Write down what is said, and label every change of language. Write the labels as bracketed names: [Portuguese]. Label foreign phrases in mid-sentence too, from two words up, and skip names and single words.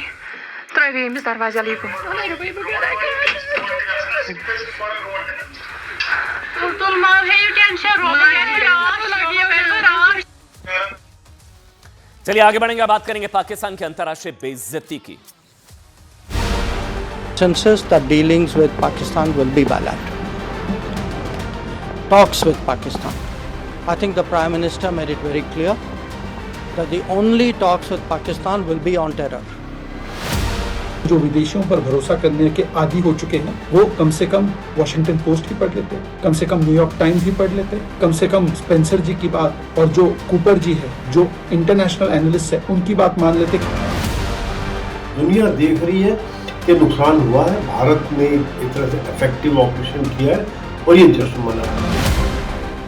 [Hindi] Travījums darbā līku. चलिए आगे बढ़ेंगे, बात करेंगे पाकिस्तान की अंतर्राष्ट्रीय बेइज्जती की। [English] Consensus that dealings with Pakistan will be bilateral. Talks with Pakistan. I think the Prime Minister made it very clear that the only talks with Pakistan will be on terror. [Hindi] जो विदेशियों पर भरोसा करने के आदी हो चुके हैं, वो कम से कम वॉशिंगटन पोस्ट ही पढ़ लेते, कम से कम न्यूयॉर्क टाइम्स ही पढ़ लेते, कम से कम स्पेंसर जी की बात और जो कूपर जी है, जो [English] international analyst [Hindi] है, उनकी बात मान लेते। दुनिया देख रही है कि नुकसान हुआ है, भारत ने एक तरह से [English] effective operation [Hindi] किया है और ये जश्न मना है।